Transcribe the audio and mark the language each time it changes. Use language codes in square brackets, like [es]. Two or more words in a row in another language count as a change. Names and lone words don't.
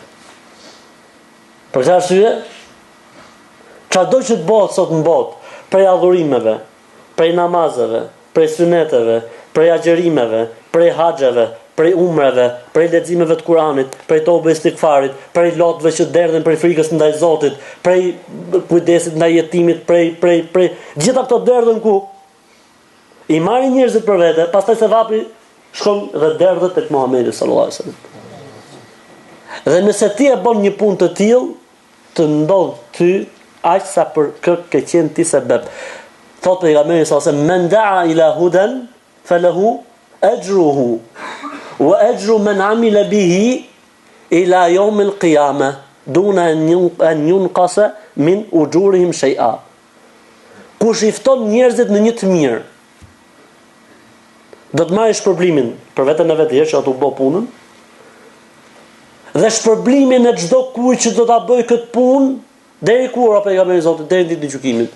[sq] Për këtë arsye, çdo që të bëhet sot në botë, prej adhurimeve, prej namazeve, prej suneteve, prej agjerimeve, prej haxheve, prej umreve, prej leximeve të Kuranit, prej tobe istighfarit, prej lotëve që derdhen prej frikës ndaj Zotit, prej kujdesit ndaj jetimit, prej gjitha këto derdhen ku i marrin njerëzit për vete, pastaj sevapi shkon dhe derdhet tek Muhamedi [ar] صلى الله عليه وسلم. [sq] Dhe nëse ti e bën një punë të tillë, të ndodh ty aq sa për kë ke qenë ti sebeb. Thot pejgamberi [ar] صلى الله عليه وسلم من دعا إلى هدى فله أجره وأجر من عمل به إلى يوم القيامة دون أن ينقص من أجورهم شيئا." [sq] Kush i fton njerëzit në një të mirë, do të marrë shpërblimin për veten e vetë që ato bë punën, dhe shpërblimin e çdo kujt që do ta bëj këtë punë deri kur apo pejgamberi Zotit deri në ditën e gjykimit.